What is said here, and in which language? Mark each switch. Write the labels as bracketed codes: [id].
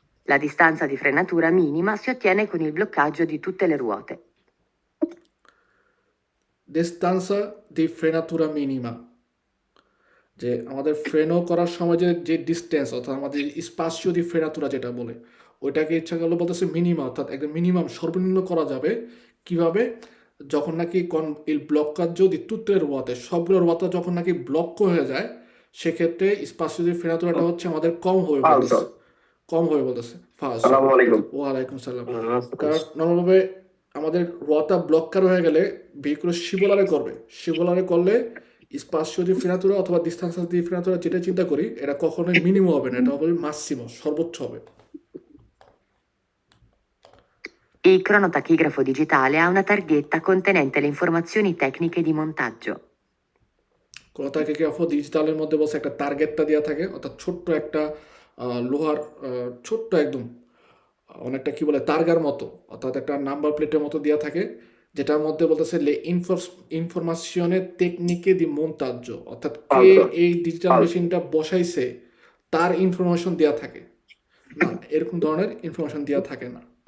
[it] La distanza di frenatura minima si ottiene con il bloccaggio di tutte le ruote. ডিস্টান্সা দি ফ্রেনাতুরা মিনিমা, [bn] যে আমাদের ফ্রেনও করার সময় যে ডিস্টেন্স অর্থাৎ আমাদের [it] স্পাসিও দি ফ্রেনাতুরা [bn] যেটা বলে ওইটাকে ইচ্ছা করলে বলতেছে মিনিমাম, অর্থাৎ একদম মিনিমাম সর্বনিম্ন করা যাবে কিভাবে, যখন নাকি এই [it] ব্লকাজ্জো দি তুত্রে রুয়াতে [bn] সবগুলো রুয়াতে যখন নাকি ব্লক হয়ে যায় সেক্ষেত্রে স্পাসিও দি ফ্রেনাতুরাটা হচ্ছে আমাদের কম হবে বলতেছে, কম হবে বলতেছে। আসসালামু আলাইকুম। ওয়ালাইকুম সালাম। কারণ নর্মালভাবে আমাদের রোয়াটা ব্লকার হয়ে গেলে ভেহিকুল শিবলারে করবে, শিবলারে করলে [it] স্পাসিও দি ফ্রেনাতুরা [bn] অথবা ডিস্টান্স দি ফ্রেনাতুরা যেটা চিন্তা করি এটা কখনোই মিনিমাম হবে না, এটা হবে মাসিমো, সর্বোচ্চ হবে। [it] Il cronotachigrafo digitale ha una targhetta contenente le informazioni tecniche di montaggio. [bn] ক্রোনোটাকিগ্রাফ ডিজিটালের মধ্যে বলছে একটা টার্গেটটা দেওয়া থাকে, অর্থাৎ ছোট্ট একটা লোহার ছোট্ট একদম অনেকটা কি বলে তারগার মতো, অর্থাৎ একটা নাম্বার প্লেটের মতো দেওয়া থাকে যেটার মধ্যে বলতেছে [it] লে ইনফরমেশনে টেকনিকে দি মন্তাজ্য, [bn] অর্থাৎ কে এই ডিজিটাল মেশিনটা বসাইছে তার ইনফরমেশন দেওয়া থাকে না, এরকম ধরনের ইনফরমেশন দেওয়া থাকে না।